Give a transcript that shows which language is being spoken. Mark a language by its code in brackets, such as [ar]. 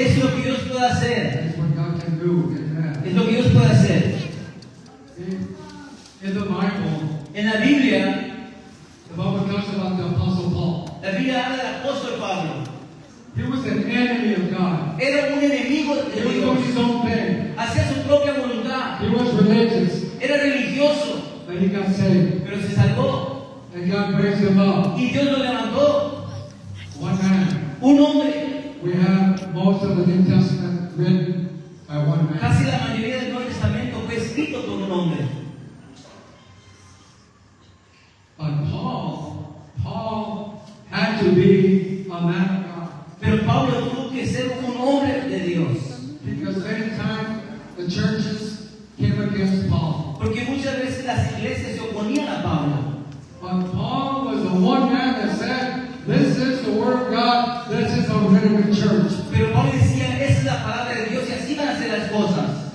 [es] Es lo que Dios puede hacer. [en] That is what God can do. Amen. [es] Es lo que Dios puede hacer. [en] In the Bible, [es] En la Biblia, [en] the Bible talks about the Apostle Paul. [es] la Biblia habla del apóstol Pablo. [en] He was an enemy of God. [es] Era un enemigo [en] He [es] de [en] was doing [es] Dios. [en] his own thing. [es] Hacía su propia voluntad. [en] He was religious, [es] Era religioso, [en] but he got saved. [es] pero se salvó. [en] And God raised him up. [es] Y Dios lo levantó. [en] One man. [es] Un hombre. [en] We have most of the New Testament written by one man. [es] Casi la mayoría del Nuevo Testamento fue escrito por un hombre. [en] But Paul had to be a man of God. [es] Pero Pablo tuvo que ser un hombre de Dios. [en] Because many times the churches came against Paul. [es] Porque muchas veces las iglesias se oponían a Pablo. [en] But Paul was the one man that said, this is the word of God, this is a rhythm church. [es] Pero Pablo decía, esa es la palabra de Dios y así van a ser las cosas.